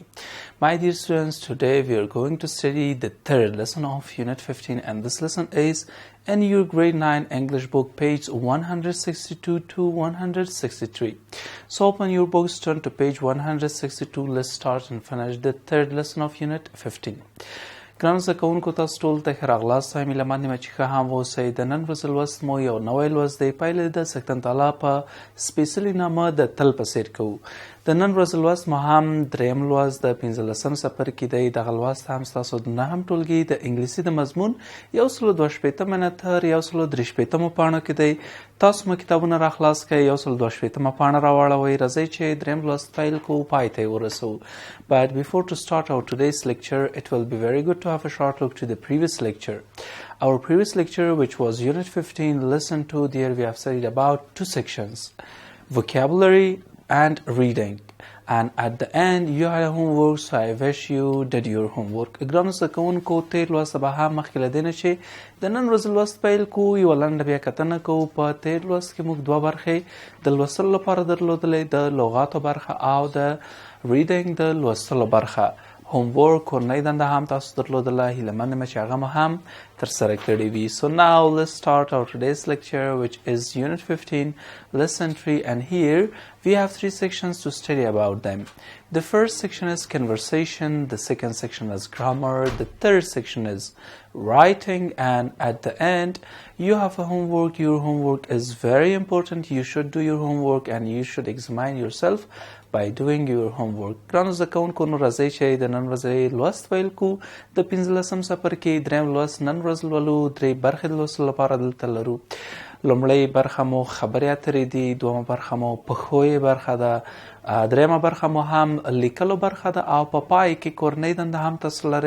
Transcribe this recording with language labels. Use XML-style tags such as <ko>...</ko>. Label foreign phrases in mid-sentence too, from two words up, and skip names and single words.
<en>My dear students, today we are going to study the third lesson of Unit 15, and this lesson is in your grade 9 English book, page 162 to 163. So open your books, turn to page 162. Let's start and finish the third lesson of Unit 15.</en> <ps>ګرانو زده کوونکو، تاسو ټولو ته ښه راغلاست. وایم هیله مند یم چې ښه هم واوسئ. د نن ورځې لوست مو یو نوی لوست دی. پیل د سکتن تعالی په سپیڅلي نامه د تل په څیر کوو. د نن ورځې لوست مو هم دریم لوست د پنځلسم څپرکی دی. دغه لوست هم ستاسو د نهم ټولګي د انګلیسي د مضمون 162 تر 163 پاڼو کې دی. تاسو مو کتابونه راخلاص کړئ، 162 پاڼه راواړوئ. راځئ چې دریم لوست پیل کوو، پای ته یې ورسوو.</ps> <en>But before to start our today's lecture, it will be very good to have a short look to the previous lecture. Our previous lecture, which was Unit 15, Lesson 2, there we have studied about two sections, vocabulary and reading. And at the end, you had a homework, so I wish you did your homework.</en> <ps>ګرانو زده کوونکو، تېر لوست به هم مخکې له دې نه چې د نن ورځې لوست پیل کوو، یوه لنډه بیا کتنه کوو. په تېر لوست کې موږ دوه برخې د لوستلو لپاره درلودلې، د لغاتو برخه او د ریډینګ د لوستلو برخه. homework کورنۍ دنده هم تاسو درلودله. هیله مند یم چې هغه مو هم ترسره کړې وي.</ps> <en>So now let's start our today's lecture, which is Unit 15, Lesson 3, and here we have three sections to study about them. The first section is conversation, the second section is grammar, the third section is writing, and at the end you have a homework. Your homework is very important. You should do your homework and you should examine yourself by doing your homework.</en> <ps>ګرانو زده کوونکو، نو راځئ چې د نن ورځې لوست پیل کړو. د پنځلسم څپرکي دریم لوست نن ورځ لولو. درې برخې د لوستلو لپاره دلته لرو. لومړۍ برخه مو خبرې اترې دي، دویمه برخه مو پښویې برخه ده، دریمه برخه مو هم لیکلو برخه ده، او په پای کې کورنۍ دنده هم تاسو لرئ.</ps>